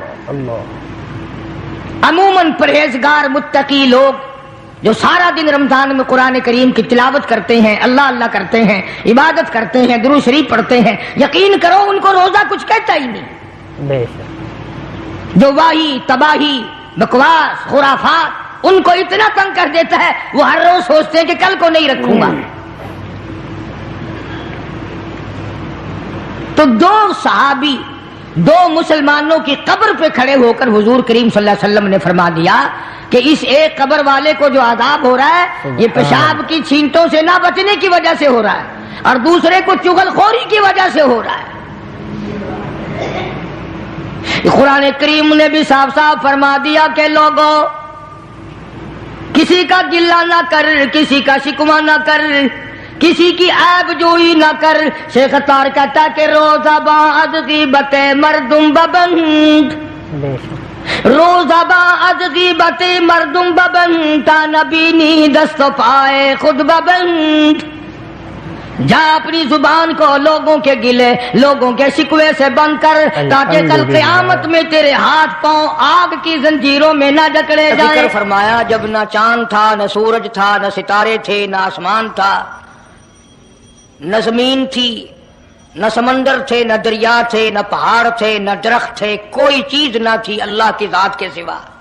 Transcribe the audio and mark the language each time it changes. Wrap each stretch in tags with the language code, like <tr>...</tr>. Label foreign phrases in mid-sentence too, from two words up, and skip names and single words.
<ur>عموماً پرہیزگار متقی لوگ جو سارا دن رمضان میں قرآن کریم کی تلاوت کرتے ہیں، اللہ اللہ کرتے ہیں، عبادت کرتے ہیں، درود شریف پڑھتے ہیں، یقین کرو انکو روزہ کچھ کہتا ہی نہیں. جو واہی تباہی بکواس خرافات انکو اتنا تنگ کر دیتا ہے، وہ ہر روز سوچتے ہیں کہ کل کو نہیں رکھوں گا. تو دو صحابی دو مسلمانوں کی قبر پہ کھڑے ہو کر حضور کریم صلی اللہ علیہ وسلم نے فرما دیا کہ اس ایک قبر والے کو جو عذاب ہو رہا ہے یہ پیشاب کی چھینٹوں سے نہ بچنے کی وجہ سے ہو رہا ہے اور دوسرے کو چغل خوری کی وجہ سے ہو رہا ہے۔ قرآن کریم نے بھی صاف صاف فرما دیا کہ لوگوں کسی کا گلہ نہ کر، کسی کا شکوہ نہ کر، کسی کی عیب جوئی نہ کر۔ شیخ اتار کہتا ہے کہ</ur> <fa>روزہ بعد غیبت مردم ببند، روزہ بعد غیبت مردم ببند، تا نبینی دست و پائے خود ببند۔</fa> <ur>جا اپنی زبان کو لوگوں کے گلے، لوگوں کے شکوے سے بند کر، تاکہ کل قیامت میں تیرے ہاتھ پاؤں آگ کی زنجیروں میں نہ جکڑے جائیں۔ ذکر فرمایا جب نہ چاند تھا، نہ سورج تھا، نہ ستارے تھے، نہ آسمان تھا، نہ زمین تھی، نہ سمندر تھے، نہ دریا تھے، نہ پہاڑ تھے، نہ درخت تھے، کوئی چیز نہ تھی اللہ کی ذات کے سوا۔</ur>